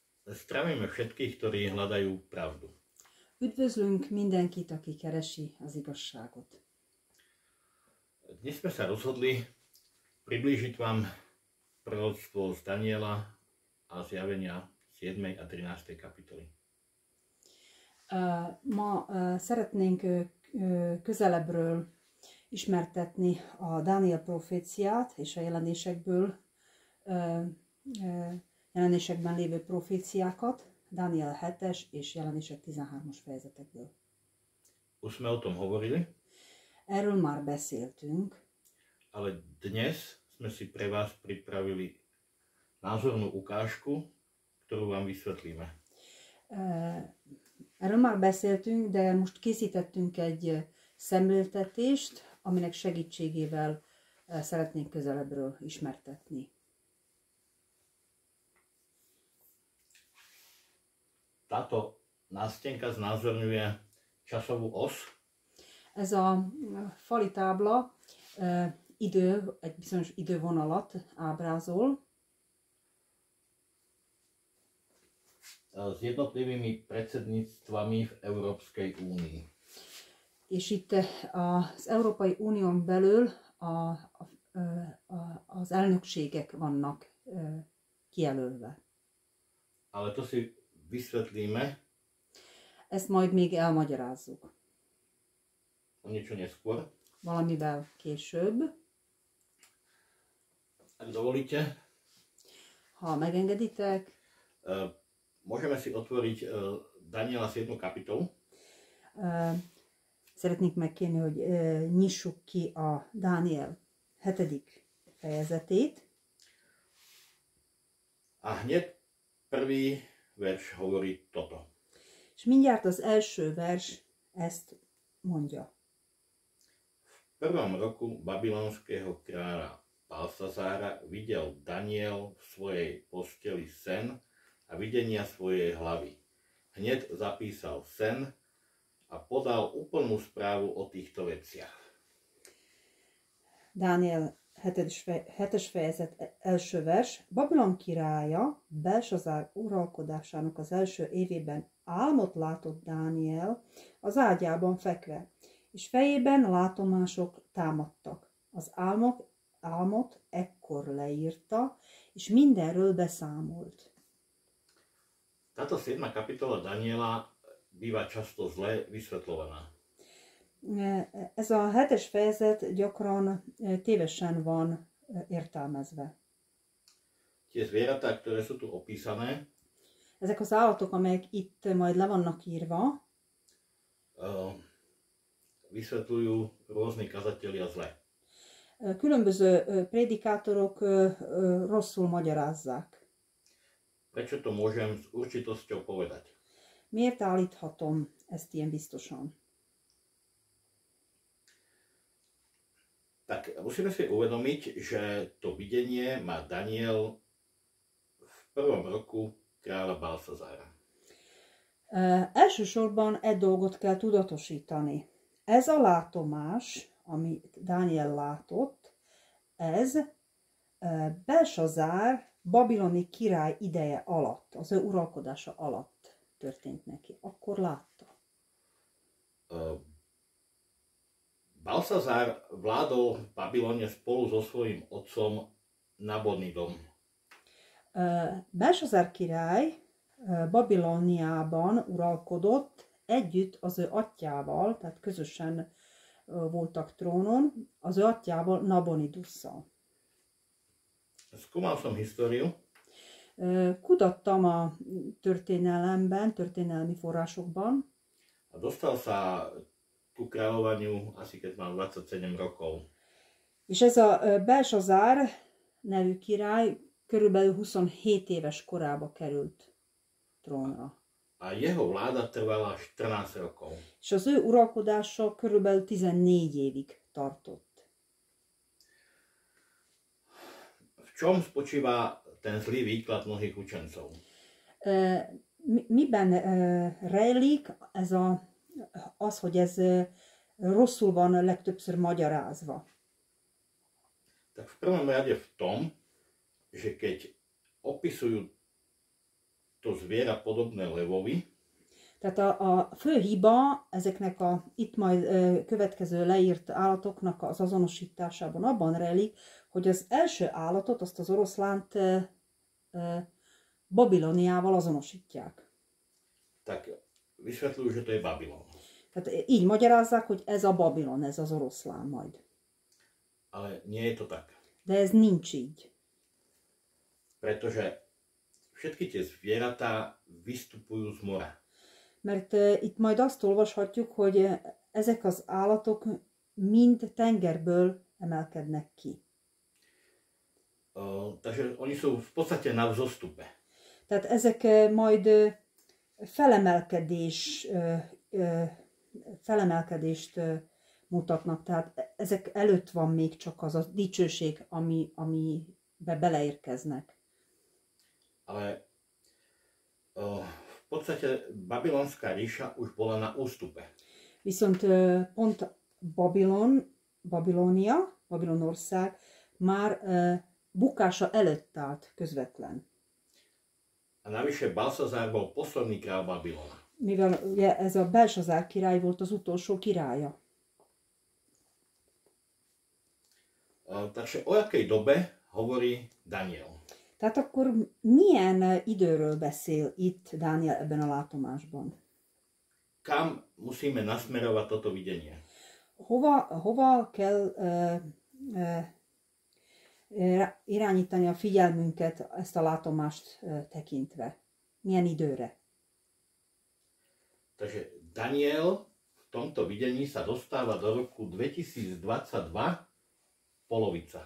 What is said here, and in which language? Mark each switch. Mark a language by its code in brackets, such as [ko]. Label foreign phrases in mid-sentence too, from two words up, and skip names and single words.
[sk] Zdravíme všetkých, ktorí hľadajú pravdu. [hu] Üdvözlünk mindenkit, aki keresi az igazságot. [sk] Dnes sme sa rozhodli priblížiť vám proroctvo z Daniela a zjavenia 7. a 13. kapitoly. [hu] Ma szeretnénk közelebbről ismertetni a Dániel proféciát és a jelenésekben lévő proféciákat, Dániel 7-es és jelenések 13-as fejezetekből. [sk] Už sme o tom hovorili, [hu] Erről már beszéltünk, [sk] ale dnes sme si pre vás pripravili názornú ukážku, ktorú vám vysvetlíme. [hu] Erről már beszéltünk, de most készítettünk egy szemléltetést, aminek segítségével szeretnénk közelebbről ismertetni. [sk] Táto nástenka znázorňuje časovú os. [hu] Ez a fali tábla egy bizonyos idővonalat ábrázol. [sk] S jednotlivými predsedníctvami v Európskej únii. [hu] És itt az Európai Unión belül az elnökségek vannak kijelölve. [sk] Ale to si vysvetlíme. [hu] Ezt majd még elmagyarázzuk. [sk] O niečo neskôr. [hu] Valamivel később. [sk] Ak dovolíte. [hu] Ha megengeditek. [sk] Môžeme si otvoriť Daniela 7. kapitolu. [hu] Szeretnék megkérni, hogy nyissuk ki a Dániel 7. fejezetét. [sk] A hneď prvý verš hovorí toto. [hu] És mindjárt az első vers ezt mondja. [sk] V prvom roku babylonského kráľa Balsazára videl Daniel v svojej posteli sen a videnia svojej hlavy. Hneď zapísal sen a podal úplnú správu o týchto veciach. [hu] Dániel 7. fejezet első vers. Babilon királya Belsazár uralkodásának az első évében álmot látott Dániel az ágyában fekve, és fejében látomások támadtak. Az álmot ekkor leírta, és mindenről beszámolt. [sk] Táto 7. kapitola Daniela býva často zle vysvetľovaná. [hu] Ez a 7. fejezet gyakran tévesen van értelmezve. [sk] Tie zvieratá, ktoré sú tu opísané, [hu] ezek az állatok, amelyek itt majd le vannak írva, [sk] vysvetľujú rôzni kazatelia zle. [hu] Különböző prédikátorok rosszul magyarázzák. [sk] Prečo to môžem s určitosťou povedať? [hu] Miért állíthatom ezt ilyen biztosan? [sk] Tak musíme si uvedomiť, že to videnie má Daniel v prvom roku kráľa Balsazára. [hu] Elsősorban egy dolgot kell tudatosítani. Ez a látomás, amit Daniel látott, ez Belsazár babiloni király ideje alatt, az ő uralkodása alatt történt neki. Akkor látta. [sk] Balsazár vládol v Babylone spolu so svojím otcom Nabonidom. [hu] Belsazár király Babiloniában uralkodott együtt az ő atyjával, tehát közösen voltak trónon, az ő atyjával, Nabonidusszal. [sk] Skúmal som históriu. [hu] Kutattam a történelemben, történelmi forrásokban. [sk] A dostal sa ku kráľovaniu asi keď mal 27 rokov. [hu] És ez a Belsazár nevű király körülbelül 27 éves korába került trónra. [sk] A jeho vláda trvala 14 rokov. [hu] És az ő uralkodása körülbelül 14 évig tartott. [sk] V čom spočíva ten zlý výklad mnohých učencov? [hu] Miben rejlik az, hogy ez rosszul van legtöbbször magyarázva? [sk] Tak v prvom rade v tom, že keď opisujú to zviera podobné levovi. [hu] Tehát a fő hiba ezeknek itt majd következő leírt állatoknak az azonosításában abban rejlik, hogy az első állatot, azt az oroszlánt Babiloniával azonosítják. [sk] Tak vysvetľujú, že to je Babylon. [hu] Tehát így magyarázzák, hogy ez a Babilon, ez az oroszlán majd. [sk] Ale nie je to tak. [hu] De ez nincs így. [sk] Pretože všetky tie zvieratá vystupujú z mora. [hu] Mert itt majd azt olvashatjuk, hogy ezek az állatok mind tengerből emelkednek ki. [sk] Takže oni sú v podstate na vzostupe. [hu] Tehát ezek majd felemelkedést mutatnak, tehát ezek előtt van még csak az a dicsőség, amibe beleérkeznek. [sk] Ale v podstate Babylonská ríša už bola na ústupe. [hu] Viszont pont Babilonország már bukása előtt állt közvetlen. [sk] A navyše Balszazár bol posledný král Babylona. [hu] Mivel ugye ez a Belsazár király volt az utolsó királya. [sk] Takže o jakej dobe hovorí Daniel? [hu] Tehát akkor milyen időről beszél itt Dániel ebben a látomásban? Kam musíme nasmerovať toto videnie? Hova kell irányítani a figyelmünket ezt a látomást tekintve? Milyen időre? [sk] Takže Daniel v tomto videní sa dostáva do roku 2022, polovica.